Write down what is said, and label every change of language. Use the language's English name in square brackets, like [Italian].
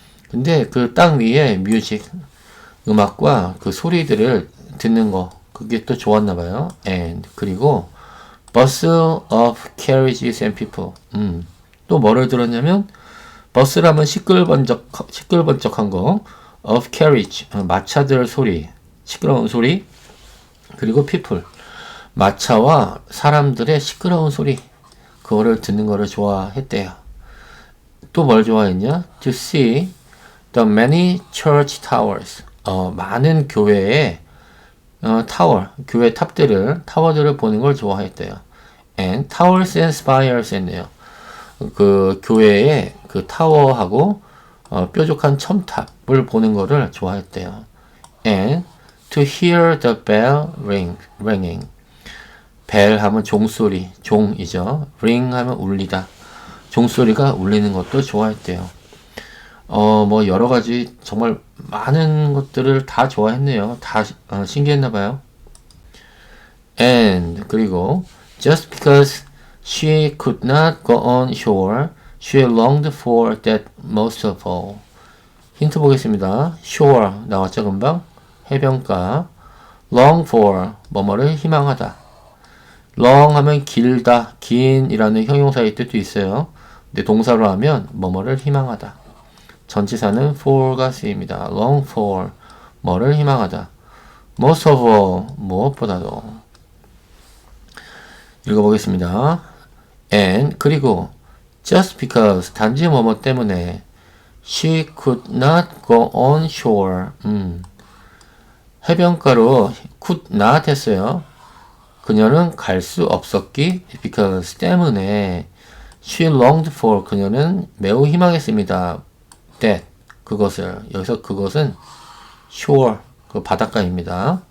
[Korean] 근데 그 땅 위에 music, 음악과 그 소리들을 듣는 거, 그게 또 좋았나 봐요. and 그리고 bustle of carriages and people. 또 뭐를 들었냐면 버스라면 시끌번쩍한 거, of carriage, 마차들 소리, 시끄러운 소리, 그리고 people, 마차와 사람들의 시끄러운 소리, 그거를 듣는 거를 좋아했대요. 또 뭘 좋아했냐? [English] To see the many church towers. [Korean] 많은 교회의 타워, 교회 타워들을 보는 걸 좋아했대요. [English] And towers and spires 했네요. [Korean] 그 교회의 그 타워하고 뾰족한 첨탑을 보는 거를 좋아했대요. [English] And to hear the bell ringing. [Korean] 벨 하면 종소리, 종이죠. ring 하면 울리다. 종소리가 울리는 것도 좋아했대요. 뭐 여러 가지 정말 많은 것들을 다 좋아했네요. 다 신기했나봐요. [English] And 그리고 just because she could not go on shore, she longed for that most of all. [Korean] 힌트 보겠습니다. shore 나왔죠 금방? 해변가. long for 뭐뭐를 희망하다. long 하면 길다, 긴이라는 형용사의 뜻도 있어요. 근데 동사로 하면 뭐뭐를 희망하다. 전치사는 for가 쓰입니다. long for 뭐를 희망하다. most of all 무엇보다도. 읽어보겠습니다. And 그리고 just because 단지 뭐뭐 때문에 she could not go on shore. 해변가로 could not 했어요. 그녀는 갈 수 없었기 because 때문에 she longed for 그녀는 매우 희망했습니다. that 그것을 여기서 그것은 shore 그 바닷가입니다.